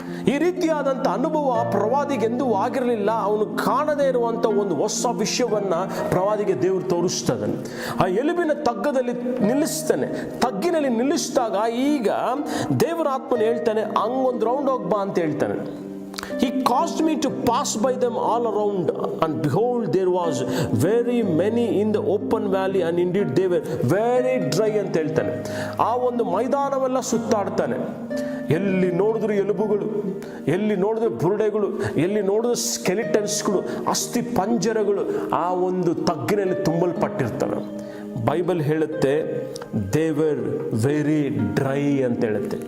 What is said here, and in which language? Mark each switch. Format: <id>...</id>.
<kn>ಈ ರೀತಿಯಾದಂಥ ಅನುಭವ ಪ್ರವಾದಿಗೆಂದೂ ಆಗಿರಲಿಲ್ಲ. ಅವನು ಕಾಣದೇ ಇರುವಂಥ ಒಂದು ಹೊಸ ವಿಷಯವನ್ನ ಪ್ರವಾದಿಗೆ ದೇವರು ತೋರಿಸ್ತಾನೆ. ಆ ಎಲುಬಿನ ತಗ್ಗದಲ್ಲಿ ನಿಲ್ಲಿಸ್ತಾನೆ. ತಗ್ಗಿನಲ್ಲಿ ನಿಲ್ಲಿಸಿದಾಗ ಈಗ ದೇವರ ಆತ್ಮನು ಹೇಳ್ತಾನೆ, ಹಂಗೊಂದು ರೌಂಡ್ ಹೋಗ್ಬಾ ಅಂತ ಹೇಳ್ತಾನೆ.</kn> <en>He caused me to pass by them all around, and behold, there was very many in the open valley, and indeed they were very dry</en> <kn>ಅಂತ ಹೇಳ್ತಾನೆ. ಆ ಒಂದು ಮೈದಾನವೆಲ್ಲ ಸುತ್ತಾಡ್ತಾನೆ. ಎಲ್ಲಿ ನೋಡಿದ್ರು ಎಲುಬುಗಳು, ಎಲ್ಲಿ ನೋಡಿದ್ರು ಬುರುಡೆಗಳು, ಎಲ್ಲಿ ನೋಡಿದ್ರು ಸ್ಕೆಲಿಟನ್ಸ್ಗಳು, ಅಸ್ಥಿ ಪಂಜರಗಳು ಆ ಒಂದು ತಗ್ಗಿನಲ್ಲಿ ತುಂಬಲ್ಪಟ್ಟಿರ್ತವೆ. ಬೈಬಲ್ ಹೇಳುತ್ತೆ</kn> <en>they were very dry</en> <kn>ಅಂತ ಹೇಳುತ್ತೆ.</kn>